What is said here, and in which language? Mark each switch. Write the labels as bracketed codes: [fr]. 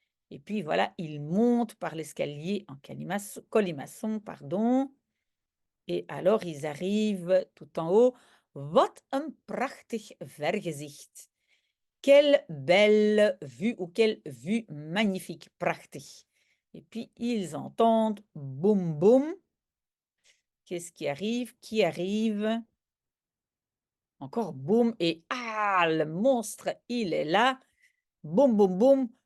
[fr] Et puis voilà, ils montent par l'escalier en colimaçon, pardon. Et alors, ils arrivent tout en haut. [nl] Wat een prachtig vergezicht. [fr] Quelle belle vue ou quelle vue magnifique, prachtig. Et puis, ils entendent boum boum. Qu'est-ce qui arrive? Qui arrive? Encore boum. Et ah, le monstre, il est là. Boum boum boum.